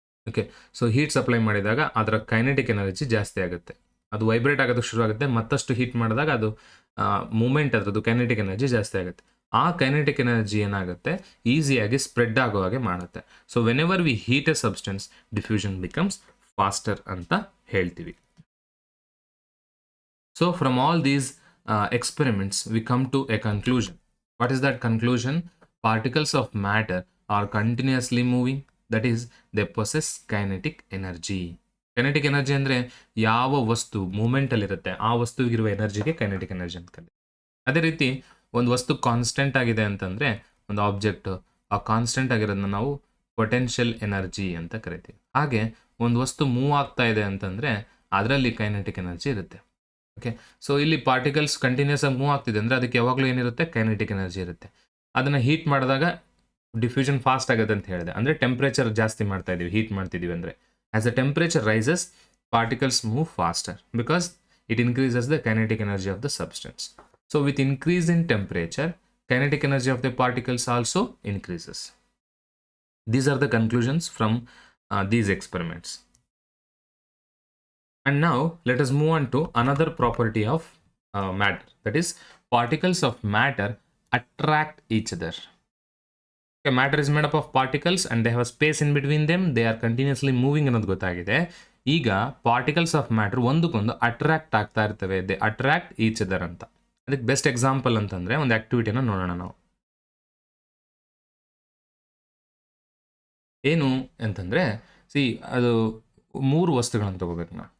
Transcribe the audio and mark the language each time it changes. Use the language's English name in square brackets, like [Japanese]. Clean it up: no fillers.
[Kannada] Okay, so heat supply ಮಾಡಿದಾಗ ಅದರ kinetic energy ಜಾಸ್ತಿ ಆಗುತ್ತೆ, ಅದು ವೈಬ್ರೇಟ್ ಆಗೋದಕ್ಕೆ ಶುರು ಆಗುತ್ತೆ. ಮತ್ತಷ್ಟು ಹೀಟ್ ಮಾಡಿದಾಗ ಅದು ಮೂಮೆಂಟ್, ಅದರದ್ದು ಕೈನೆಟಿಕ್ ಎನರ್ಜಿ ಜಾಸ್ತಿ ಆಗುತ್ತೆ. ಆ ಕೈನೆಟಿಕ್ ಎನರ್ಜಿ ಏನಾಗುತ್ತೆ, ಈಸಿಯಾಗಿ ಸ್ಪ್ರೆಡ್ ಆಗೋ ಹಾಗೆ ಮಾಡುತ್ತೆ. [English] so whenever we heat a substance diffusion becomes faster [Kannada] ಅಂತ ಹೇಳ್ತೀವಿ. [English] So from all these experiments we come to a conclusion. What is that conclusion? Particles of matter are continuously moving, that is they possess kinetic energy. [Kannada] Kinetic energy ಅಂದರೆ ಯಾವ ವಸ್ತು ಮೂಮೆಂಟಲ್ಲಿರುತ್ತೆ ಆ ವಸ್ತುವಿಗಿರುವ ಎನರ್ಜಿಗೆ kinetic energy ಅಂತ ಕರೀತೀವಿ. ಅದೇ ರೀತಿ ಒಂದು ವಸ್ತು ಕಾನ್ಸ್ಟೆಂಟ್ ಆಗಿದೆ ಅಂತಂದರೆ ಒಂದು ಆಬ್ಜೆಕ್ಟ್, ಆ ಕಾನ್ಸ್ಟೆಂಟ್ ಆಗಿರೋದನ್ನ ನಾವು ಪೊಟೆನ್ಷಿಯಲ್ ಎನರ್ಜಿ ಅಂತ ಕರಿತೀವಿ. ಹಾಗೆ ಒಂದು ವಸ್ತು ಮೂವ್ ಆಗ್ತಾ ಇದೆ ಅಂತಂದರೆ ಅದರಲ್ಲಿ ಕೈನೆಟಿಕ್ ಎನರ್ಜಿ ಇರುತ್ತೆ. ಓಕೆ, ಸೊ ಇಲ್ಲಿ ಪಾರ್ಟಿಕಲ್ಸ್ ಕಂಟಿನ್ಯೂಸ್ ಆಗಿ ಮೂವ್ ಆಗ್ತಿದೆ ಅಂದರೆ ಅದಕ್ಕೆ ಯಾವಾಗಲೂ ಏನಿರುತ್ತೆ, ಕೈನೆಟಿಕ್ ಎನರ್ಜಿ ಇರುತ್ತೆ. ಅದನ್ನು ಹೀಟ್ ಮಾಡಿದಾಗ ಡಿಫ್ಯೂಷನ್ ಫಾಸ್ಟ್ ಆಗುತ್ತೆ ಅಂತ ಹೇಳಿದೆ. ಅಂದರೆ ಟೆಂಪ್ರೇಚರ್ ಜಾಸ್ತಿ ಮಾಡ್ತಾ ಇದೀವಿ, ಹೀಟ್ ಮಾಡ್ತಿದ್ದೀವಿ ಅಂದರೆ [English] As the temperature rises particles move faster because it increases the kinetic energy of the substance. So with increase in temperature kinetic energy of the particles also increases. These are the conclusions from these experiments. And now let us move on to another property of matter, that is particles of matter attract each other. Okay, matter is made up of particles and they have a space in between them, they are continuously moving [Kannada] ಅನ್ನೋದು ಗೊತ್ತಾಗಿದೆ. ಈಗ particles of matter ಒಂದಕ್ಕೊಂದು attract ಆಗ್ತಾ ಇರ್ತವೆ, [English] they attract each other [Kannada] ಅಂತ. ಅದಕ್ಕೆ best example ಅಂತಂದರೆ ಒಂದು ಆಕ್ಟಿವಿಟಿನ ನೋಡೋಣ ನಾವು. ಏನು ಅಂತಂದರೆ ಅದು 3 ವಸ್ತುಗಳನ್ನು ತಗೋಬೇಕು ನಾವು.